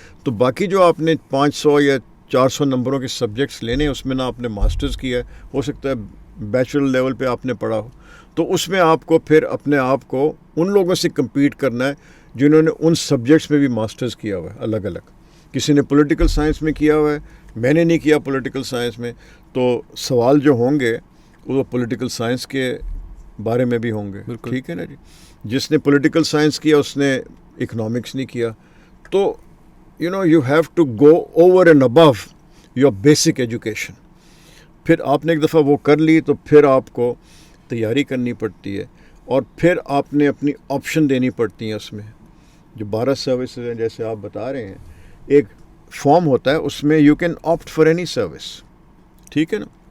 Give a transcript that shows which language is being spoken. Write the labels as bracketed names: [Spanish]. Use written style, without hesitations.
[Urdu] تو باقی جو آپ نے 500 یا 400 نمبروں کے سبجیکٹس لینے ہیں, اس میں نہ آپ نے ماسٹرز کیا ہے, ہو سکتا ہے بیچلر لیول پہ آپ نے پڑھا ہو, تو اس میں آپ کو پھر اپنے آپ کو ان لوگوں سے کمپیٹ کرنا ہے جنہوں نے ان سبجیکٹس میں بھی ماسٹرز کیا ہوا ہے الگ الگ. کسی نے پولیٹیکل سائنس میں کیا ہوا ہے, میں نے نہیں کیا پولیٹیکل سائنس میں, تو سوال جو ہوں گے وہ پولیٹیکل سائنس کے بارے میں بھی ہوں گے, ٹھیک ہے نا جی. جس نے پولیٹیکل سائنس کیا اس نے اکنامکس نہیں کیا. تو [English] you have to go over and above your basic education. [Urdu] پھر آپ نے ایک دفعہ وہ کر لی تو پھر آپ کو تیاری کرنی پڑتی ہے, اور پھر آپ نے اپنی آپشن دینی پڑتی ہیں. اس میں جو 12 سروسز ہیں جیسے آپ بتا رہے ہیں, ایک فارم ہوتا ہے, اس میں [English] you can opt for any service, [Urdu] ٹھیک ہے نا.